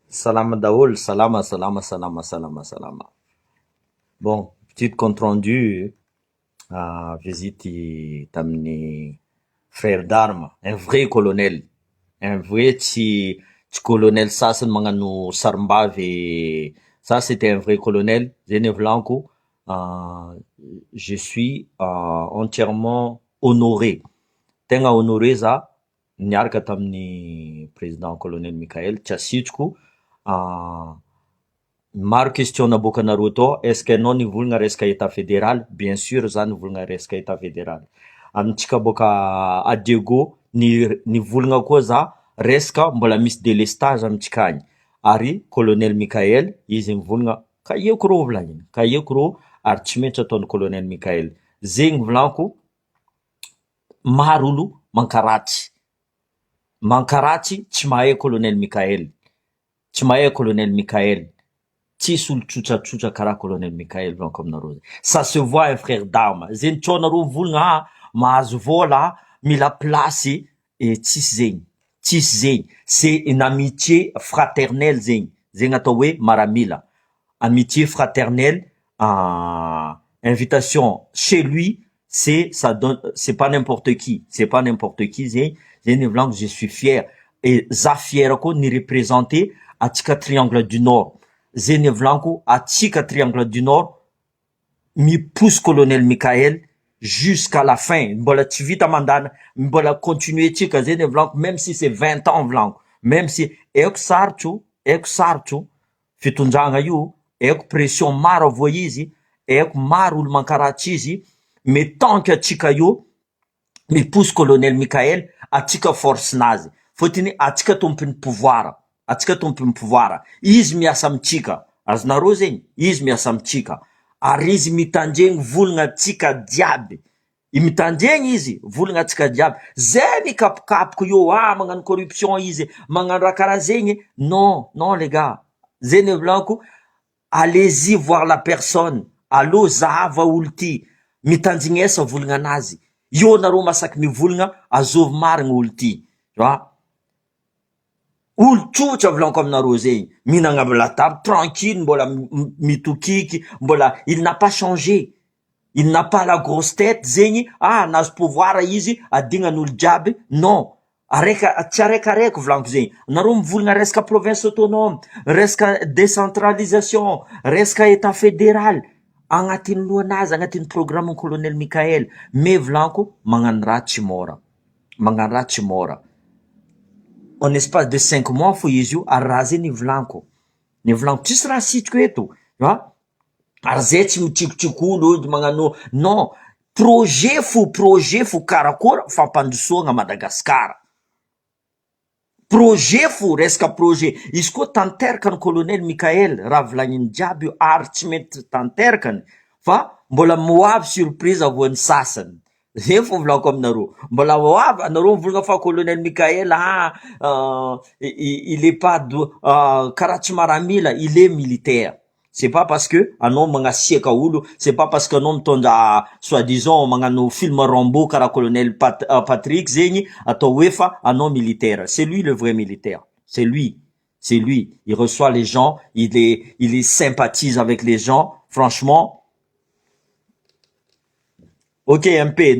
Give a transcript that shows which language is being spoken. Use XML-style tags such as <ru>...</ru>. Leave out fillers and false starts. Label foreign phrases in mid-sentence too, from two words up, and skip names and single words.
<mg>Salama Daoul, salama, salama, salama, salama, salama.</mg> <fr>Bon, petit compte rendu, visite tamni frère d'armes, un vrai colonel, un vrai petit colonel Sasson Mangano Sarmbave, ça c'était un vrai colonel, Zene Blanco. Je suis entièrement honoré.</fr> <mg>Tenga honoré za, niaraka tamni président colonel Michael Tchassitchko. Maro question naboakanareo tô, est-ce que anao nivolagna resaka</mg> <fr>état fédéral? Bien sûr</fr> <mg>za nivolagna resaka</mg> <fr>état fédéral.</fr> <mg>Amintsika boka Adego nivolagna koa za resaka mbola misy délestage amintsika agny. Ary colonel Michael izy nivolagna kaieko rô volagniny, kaieko rô ary tsy maintsy ataon'ny colonel Michael. Zegny volanko, maro olo mankaratsy. Mankaratsy tsy mahay colonel Michael. Tsy mahay colonel Michael. Tsisy olo tsotratsotra karaha colonel Michael volanko aminareo zay.</mg> <fr>Ça se voit un frère d'armes.</fr> <mg>Zeny tsônareo volagna mahazo vola, mila place et tsisy zegny. Tsisy zegny.</mg> <fr>C'est une amitié fraternelle zegny.</fr> <mg>Zegny atao hoe maramila.</mg> <fr>Amitié fraternelle, invitation chez lui, ça donne, c'est pas n'importe qui. C'est pas n'importe qui zegny.</fr> <mg>Zegny volanko</mg> <fr>je suis fier.</fr> <mg>Et za fier koa ni représenter atsika triangle du Nord. Zeny volanko atsika triangle du Nord mi pousse colonel Michael</mg> <fr>jusqu'à la fin.</fr> <mg>Mbola tsy vita mandana, mbola continuer tsika zeny volanko,</mg> <fr>même si c'est 20 ans volanko. Même si</fr> <mg>eko sarotro fitondragna io, eko pression maro avoa izy, eko maro olo mankaratsy izy,</mg> <fr>mais tant que</fr> <mg>atsika io mi pousse colonel Michael, atsika force nazy. Fotiny atsika tompony pouvoir. Atsika tompony pouvoir. Izy miasa amitsika. Azonareo zegny, izy miasa amitsika. Ary izy mitandregny volagna atsika diaby. I mitandregny izy volagna atsika diaby. Zay mikapokapoko io, magnano corruption izy, magnano raha karaha zegny.</mg> <fr>Non, non les gars.</fr> <mg>Zegny volanko,</mg> <fr>allez-y voir la personne.</fr> <mg>Allô zahava olo ty. Mitandrignesa volagna anazy. Io nareo masaky mivolagna, azovy marigny olo ty.</mg> <fr>Tu vois?</fr> <mg>Olo tsotra volanko aminareo zegny, mihinagna</mg> <fr>la table tranquille,</fr> <mg>mbola mitokiky, mbola</mg> <fr>il n'a pas changé. Il n'a pas la grosse tête</fr> <mg>zegny, nazo pouvoir izy, adinan'olo jiaby.</mg> <fr>Non.</fr> <mg>Tsy araikaraiky volanko zegny. Nareo mivolagna resaka</mg> <fr>province autonome,</fr> <mg>resaka décentralisation, resaka</mg> <fr>état fédéral.</fr> <mg>Agnatin'ny lohanazy, agnatin'ny programme colonel Michael. Mais volanko, magnano raha tsy mora. Magnano raha tsy mora.</mg> <fr>En espace de 5 mois</fr> <mg>fo izy io, ary raha zay nivolanko. Nivolanko tsisy raha sitriko eto. Ary zay tsy mitrikotriko olo magnano.</mg> <fr>Non.</fr> <mg>Projet fo karakôra fampandrosoagna Madagasikara. Projet fo, resaka projet. Izy koa tanteraka ny colonel Michael, raha volagniny jiaby io, ary tsy mety tanterakany, fa mbola moavy surprise avoan'ny sasany. Zay fo volako aminareo. Mbola moavy, anareo volagna fa colonel Michael,</mg> <fr>il est pas</fr> <mg>karaha tsy maramila,</mg> <fr>il est militaire. C'est pas parce que</fr> <mg>anao magnasiaka olo,</mg> <fr>c'est pas parce que</fr> <mg>anao mitondra soi-disant magnano film Rambo karaha colonel Patrick zegny, atao hoe fa anao militaire.</mg> <fr>C'est lui le vrai militaire. C'est lui. C'est lui. Il reçoit les gens, il sympathise avec les gens. Franchement. Ok, MP.</fr>